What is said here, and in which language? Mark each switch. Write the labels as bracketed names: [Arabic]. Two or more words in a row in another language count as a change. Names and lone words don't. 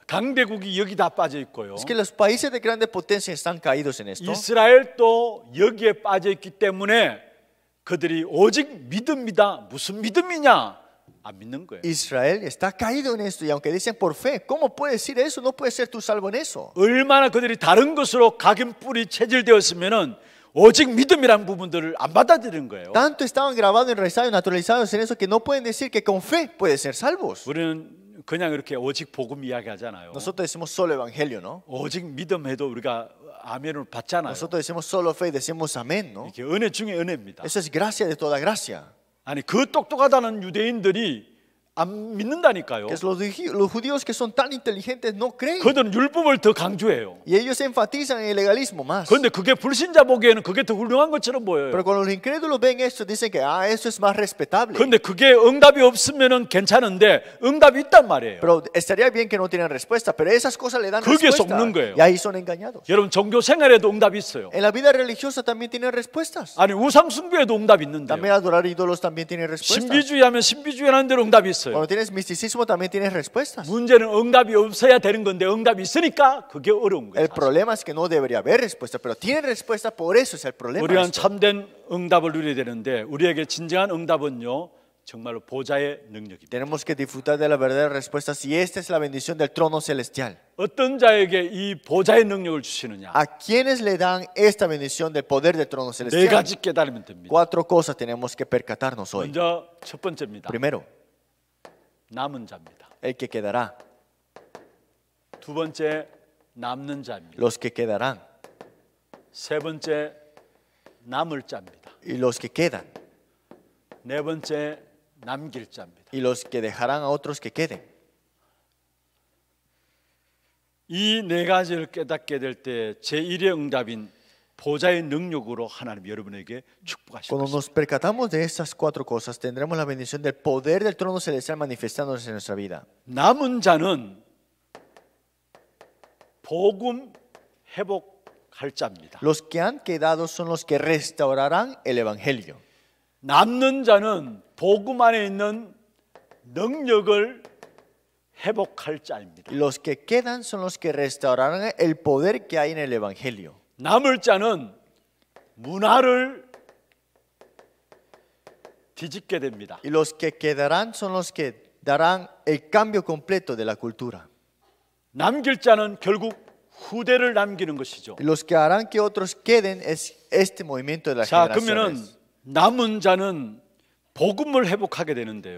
[Korean] 강대국이 여기 다 빠져 있고요. [Spanish] Es que los países de grande potencia están caídos en esto. [Korean] 이스라엘도 여기에 빠져 있기 때문에 그들이 오직 믿음이다. 무슨 믿음이냐? 안 믿는 거예요. [Spanish] Israel está caído en esto y aunque dicen por fe, ¿cómo puede decir eso? No puede ser tú salvo en eso. [Korean] 얼마나 그들이 다른 것으로 각인뿔이 체질되었으면은 오직 믿음이란 부분들을 안 받아들이는 거예요. [Spanish] Tanto estaban grabados, enraizados y naturalizados en eso que no pueden decir que con fe puede ser salvos. [Korean] 우리는 그냥 이렇게 오직 복음 이야기하잖아요. [Spanish] Nosotros decimos solo evangelio, ¿no? [Korean] 오직 믿음해도 우리가 아멘을 받잖아요. [Spanish] Nosotros decimos solo fe y decimos amén, ¿no? [Korean] 이게 은혜 중에 은혜입니다. [Spanish] Eso es gracia de toda gracia. [Korean] 아니 그 똑똑하다는 유대인들이 안 믿는다니까요. [Spanish] Que es los judíos que son tan inteligentes no creen. [Korean] 그들은 율법을 더 강조해요. [Spanish] Y ellos enfatizan en el legalismo más. [Korean] 그런데 그게 불신자 보기에는 그게 더 훌륭한 것처럼 보여요. [Spanish] Pero cuando los incrédulos ven esto, dicen que eso es más respetable. [Korean] 그런데 그게 응답이 없으면은 괜찮은데 응답이 있단 말이에요. [Spanish] Pero estaría bien que no tienen respuesta, pero esas cosas le dan [Korean] 그게 [Spanish] respuesta. [Korean] 속는 거예요. [Spanish] Y ahí son engañados. [Korean] 여러분 종교 생활에도 응답이 있어요. [Spanish] En la vida religiosa también tienen respuestas. [Korean] 아니 우상 숭배에도 응답이 있는데요. [Spanish] También adorar ídolos también tiene respuestas. [Korean] 신비주의하면 신비주의라는 대로 응답이 있어요. [Spanish] Cuando tienes misticismo también tienes respuestas. [Korean] 문제는 응답이 없어야 되는 건데 응답이 있으니까 그게 어려운 거예요. [Spanish] El problema es que no debería haber respuesta, pero tienen respuesta, por eso es el problema. [Korean] 우리는 [Spanish] esto. [Korean] 참된 응답을 누려야 되는데 우리에게 진정한 응답은요 정말로 보좌의 능력입니다. [Spanish] Tenemos que disfrutar de la verdadera respuesta y esta es la bendición del trono celestial. [Korean] 어떤 자에게 이 보좌의 능력을 주시느냐? [Spanish] ¿A quiénes le dan esta bendición del poder del trono [Korean] 네 [Spanish] celestial? [Korean] 가지 깨달으면 됩니다. [Spanish] 4 cosas tenemos que percatarnos hoy. [Korean] 먼저 첫 번째입니다. [Spanish] Primero, [Korean] 남은 자입니다. [Spanish] el que quedará, [Korean] 두 번째 남는 자입니다. [Spanish] los que quedarán [Korean] 세 번째 남을 자입니다. [Spanish] y los que quedan [Korean] 네 번째 남길 자입니다. [Spanish] y los que dejarán a otros que queden. [Korean] 이 네 가지를 깨닫게 될 때 제1의 응답인 보좌의 능력으로 하나님 여러분에게 축복하실 [Spanish] Cuando [Korean] 것입니다. [Spanish] nos percatamos de estas 4 cosas, tendremos la bendición del poder del trono celestial manifestándose en nuestra vida. [Korean] 남은 자는 복음 회복할 자입니다. [Spanish] Los que han quedado son los que restaurarán el evangelio. [Korean] 남는 자는 복음 안에 있는 능력을 회복할 자입니다. [Spanish] Y los que quedan son los que restaurarán el poder que hay en el evangelio. [Korean] 남을 자는 문화를 뒤집게 됩니다. [Spanish] Y los que quedarán son los que darán el cambio completo de la cultura. [Korean] 남길 자는 결국 후대를 남기는 것이죠. [Spanish] Y los que harán que otros queden es este movimiento de las [Korean] 자, 그러면은 [Spanish] generaciones. [Korean] 남은 자는 복음을 회복하게 되는데요.